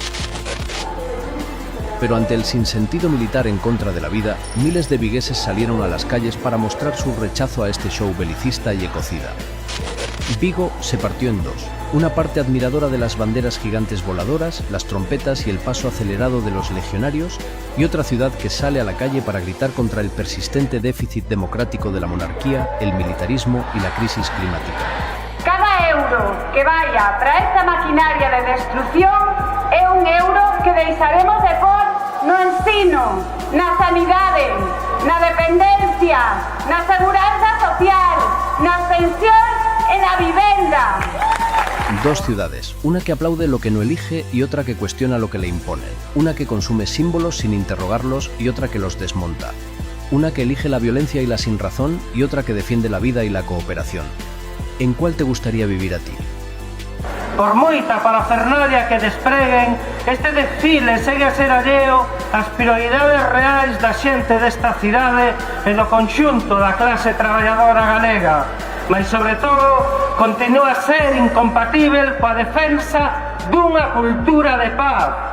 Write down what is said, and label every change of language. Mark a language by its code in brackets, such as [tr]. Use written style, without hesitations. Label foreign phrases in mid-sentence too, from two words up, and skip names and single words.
[es] Pero ante el sinsentido militar en contra de la vida, miles de vigueses salieron a las calles para mostrar su rechazo a este show belicista y ecocida. Vigo se partió en dos, una parte admiradora de las banderas gigantes voladoras, las trompetas y el paso acelerado de los legionarios, y otra ciudad que sale a la calle para gritar contra el persistente déficit democrático de la monarquía, el militarismo y la crisis climática. [gl] Cada euro que vaya para esta maquinaria de destrucción é un euro que deixaremos de pôr no ensino, na sanidade, na dependencia, na seguranza social, nas pensións e na vivenda. [es] Dos ciudades, una que aplaude lo que no elige y otra que cuestiona lo que le imponen. Una que consume símbolos sin interrogarlos y otra que los desmonta. Una que elige la violencia y la sinrazón y otra que defiende la vida y la cooperación. ¿En cuál te gustaría vivir a ti? [gl] Por moita parafernalia que despreguen, este desfile segue a ser alleo ás prioridades reais da xente desta cidade e do conxunto da clase traballadora galega, mas sobre todo continúa a ser incompatível coa defensa dunha cultura de paz.